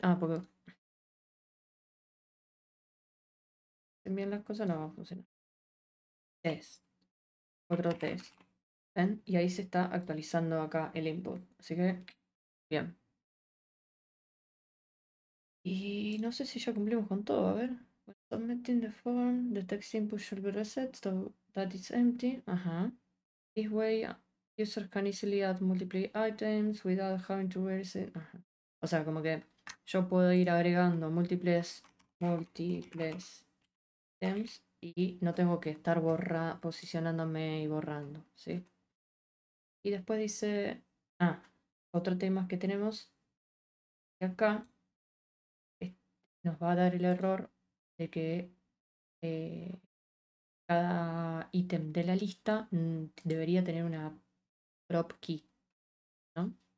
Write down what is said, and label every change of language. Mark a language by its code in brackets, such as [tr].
[es] Ah, porque envían las cosas, no va a funcionar. Test. Otro test. ¿Ven? Y ahí se está actualizando acá el input. Así que, bien. Y no sé si ya cumplimos con todo. A ver. [en] When submitting the form, the text input should be reset so that it's empty. Ajá. This way, users can easily add multiple items without having to reset. [es] Ajá. O sea, como que yo puedo ir agregando múltiples items y no tengo que estar posicionándome y borrando, ¿sí? Y después dice, otro tema que tenemos, que acá nos va a dar el error de que cada ítem de la lista debería tener una prop key, ¿no?